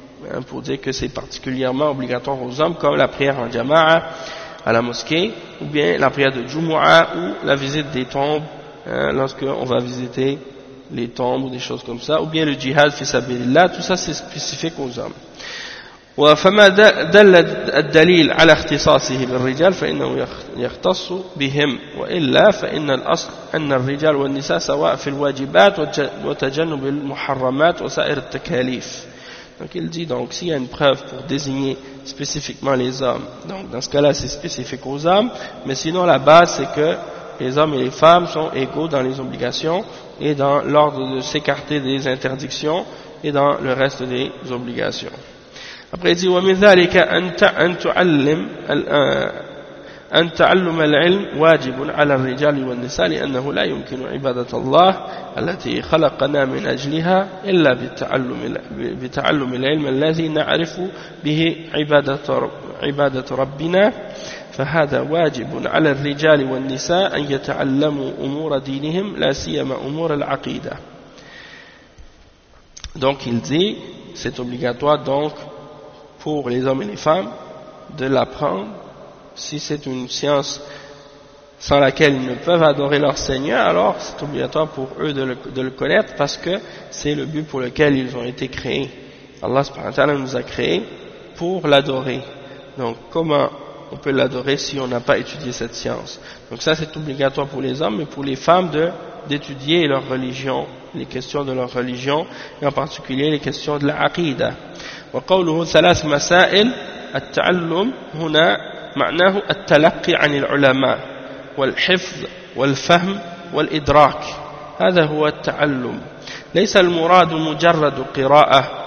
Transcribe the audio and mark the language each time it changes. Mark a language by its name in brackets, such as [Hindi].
[French] Hein, pour dire que c'est particulièrement obligatoire aux hommes, comme la prière en jama'a à la mosquée, ou bien la prière de Jumu'a, ou la visite des tombes, lorsqu'on va visiter les tombes ou des choses comme ça, ou bien le jihad fi sabilillah, tout ça c'est spécifique aux hommes. [Arabic] وفما دل الدليل على اختصاصه بالرجال فإنه يختص بهم وإلا فإن الأصل أن الرجال والنساء سواء في الواجبات وتجنب المحرمات وسائر التكاليف. [French] Donc il dit, donc s'il y a une preuve pour désigner spécifiquement les hommes, donc dans ce cas-là c'est spécifique aux hommes, mais sinon la base c'est que les hommes et les femmes sont égaux dans les obligations et dans l'ordre de s'écarter des interdictions et dans le reste des obligations. Après, il dit, [Arabic] ومن ذلك أن تعلم العلم واجب على الرجال والنساء لأنه لا يمكن عبادة الله التي خلقنا من أجلها إلا بتعلم العلم الذي نعرف به عبادة ربنا فهذا واجب على الرجال والنساء أن يتعلموا أمور دينهم لا سيما أمور العقيدة. [French] Donc il dit, c'est obligatoire donc pour les hommes et les femmes de l'apprendre. Si c'est une science sans laquelle ils ne peuvent adorer leur Seigneur, alors c'est obligatoire pour eux de le connaître, parce que c'est le but pour lequel ils ont été créés. Allah subhanahu wa ta'ala nous a créés pour l'adorer. Donc comment on peut l'adorer si on n'a pas étudié cette science? Donc ça c'est obligatoire pour les hommes, mais pour les femmes d'étudier leur religion, les questions de leur religion, et en particulier les questions de la aqidah. [Arabic] وقوله ثلاث مسائل التعلم هنا معناه التلقي عن العلماء والحفظ والفهم والإدراك هذا هو التعلم ليس المراد مجرد قراءة